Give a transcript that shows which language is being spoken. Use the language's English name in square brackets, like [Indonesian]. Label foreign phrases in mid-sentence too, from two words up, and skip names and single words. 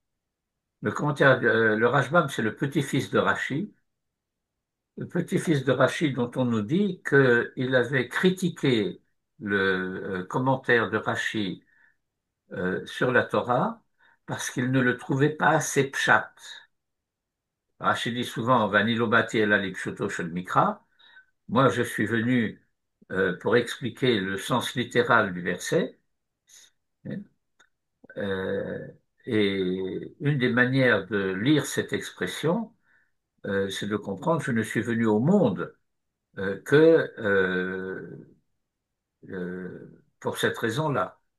[French] Le Rashbam, c'est le petit-fils de Rashi, le petit-fils de Rashi dont on nous dit qu'il avait critiqué le commentaire de Rashi sur la Torah parce qu'il ne le trouvait pas assez pshat. [Hebrew] Rashi [French] dit souvent [Hebrew] ואני לא באתי אלא לפשוטו של מקרא. [French] Moi, je suis venu pour expliquer le sens littéral du verset. Euh, et une des manières de lire cette expression, c'est de comprendre que je ne suis venu au monde que pour cette raison-là.